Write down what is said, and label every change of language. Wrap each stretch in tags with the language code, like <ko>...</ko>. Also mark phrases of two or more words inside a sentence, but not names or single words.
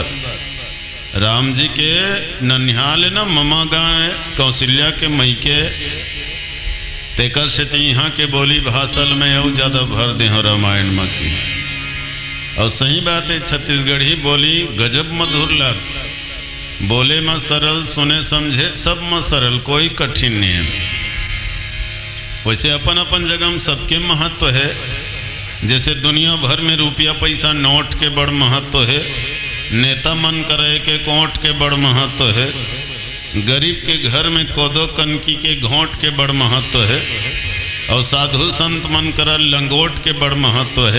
<hne>राम जी के ननिहाल है ना ममा गाँव है, कौशल्या के मैके तेकर से यहाँ के बोली भाषा में और ज़्यादा भर दे हो रामायण में की। और सही बात है छत्तीसगढ़ी बोली गजब मधुर लगती, बोले में सरल सुने समझे सब में सरल, कोई कठिन नहीं है। वैसे अपन अपन जगह में सबके महत्व है, जैसे दुनिया भर में रुपया पैसा नोट के बड़ महत्व है, नेता मन करे के कोट के बड़ महत्व है, गरीब के घर में कोदो कनकी के घोंट के बड़ महत्व है, और साधु संत मन कर लंगोट के बड़ महत्व है।</hne>